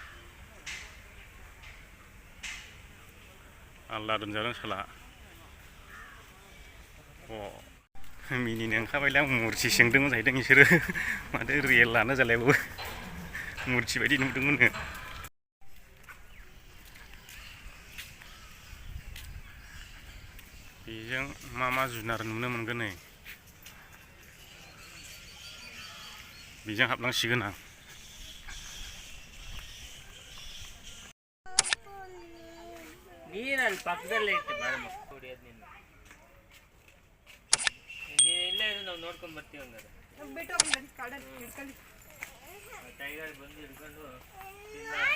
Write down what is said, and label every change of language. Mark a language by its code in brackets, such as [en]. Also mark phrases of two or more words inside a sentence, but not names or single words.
[brx] आलदा दोनजादों साला मिनिनो ओंखारबायलै आं मुरथि सोंदोंमोन जाहैदों बिसोरो माथो रियेलानो जालायबावो मुरथि बायदि नुदोंमोननो बेजों मा जुनार नुनो मोनगोन नै बेजों हाबलांसिगोन आं Mira [kn] ಅಲ್ಲಿ ಪಕ್ಕದಲ್ಲೇ ಇತ್ತು ಬಾರಮ್ಮ ಹೊಡಿಯೋದು ನಿನ್ನ ನೀನು ಇಲ್ಲೇ ಇರು ನಾವು ನೋಡ್ಕೊಂಡು ಬರ್ತೀವಿ ಹಂಗಾರೆ ಬಿಟ್ಟು ಕಾಡಲ್ಲಿ ಟೈಗರ್ ಬಂದು ಹಿಡ್ಕೊಂಡು